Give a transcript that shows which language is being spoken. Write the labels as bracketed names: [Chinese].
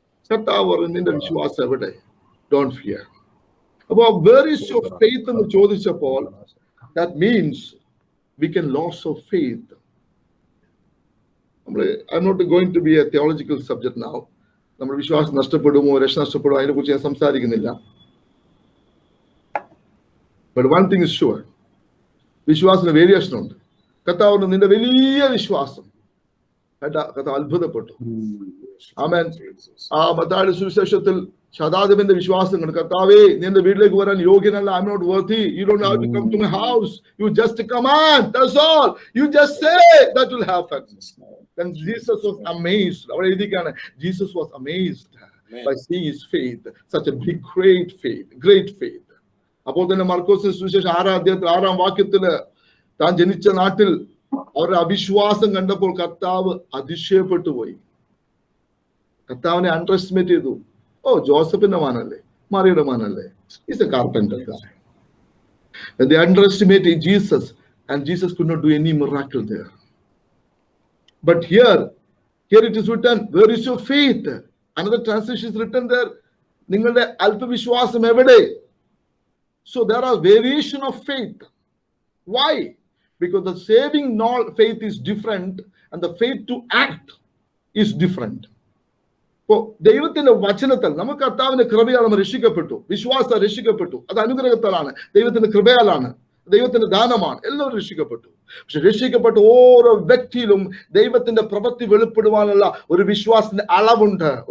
[Malayalam] കർത്താവ്, നിന്റെ വിശ്വാസം എവിടെ? [English] Don't fear. [Malayalam] അപ്പോ [English] where is your faith [Malayalam] എന്ന് ചോദിച്ചപ്പോൾ, [English] That means we can loss of faith. I'm not going to be a theological subject now. [Malayalam] നമ്മുടെ വിശ്വാസം നഷ്ടപ്പെടുമോ, രക്ഷ നഷ്ടപ്പെടുമോ, അതിനെ കുറിച്ച് ഞാൻ സംസാരിക്കുന്നില്ല. [English] But one thing is sure, [Malayalam] വിശ്വാസത്തിന് വേരിയേഷൻ ഉണ്ട്. കർത്താവിന് നിന്റെ വലിയ വിശ്വാസം കർത്താവ് അത്ഭുതപ്പെട്ടു. ആമേൻ. ആ മത്തായിയുടെ സുവിശേഷത്തിൽ ശതാധിപന്റെ വിശ്വാസം കണ്ടു. കർത്താവേ, നിന്റെ വീട്ടിലേക്ക് വരാൻ യോഗ്യനല്ല. [English] I'm not worthy. You don't have to come to my house. You just command. That's all. You just say, that will happen. Then Jesus was amazed. [Malayalam] അവിടെ എഴുതിക്കാണ്, [English] Jesus was amazed by seeing his faith. Such a big, great faith. [Malayalam] അപ്പോൾ തന്നെ മർക്കോസിന്റെ സുവിശേഷം 6-ാം അധ്യായത്തിൽ 6-ാം വാക്യത്തില് താൻ ജനിച്ച നാട്ടിൽ അവരുടെ അവിശ്വാസം കണ്ടപ്പോൾ കർത്താവ് അതിശയപ്പെട്ടു പോയി. കർത്താവിനെ അണ്ടർ എസ്റ്റിമേറ്റ് ചെയ്തു. ജോസഫിന്റെ മാനല്ലേ, മറിയുടെ മാനല്ലേ, [English] Is a carpenter. They underestimated Jesus, and Jesus could not do any miracle there. But here it is written, where is your faith? Another translation is written there, [Malayalam] നിങ്ങളുടെ അല്പവിശ്വാസം എവിടെ? [English] So there are variation of faith. Why? Because the saving faith is different, and the faith to act is different. [Malayalam] ദൈവത്തിന്റെ വചനത്തിൽ നമുക്ക് കർത്താവിന്റെ കൃപയാൽ നമ്മൾ രക്ഷിക്കപ്പെട്ടു. വിശ്വാസം രക്ഷിക്കപ്പെട്ടു. അത് അനുഗ്രഹത്താലാണ്, ദൈവത്തിന്റെ കൃപയാലാണ്, ദൈവത്തിന്റെ ദാനമാണ്. എല്ലാവരും രക്ഷിക്കപ്പെട്ടു. പക്ഷെ രക്ഷിക്കപ്പെട്ട ഓരോ വ്യക്തിയിലും ദൈവത്തിന്റെ പ്രവൃത്തി വെളിപ്പെടുവാനുള്ള ഒരു വിശ്വാസത്തിന്റെ അളവുണ്ട്.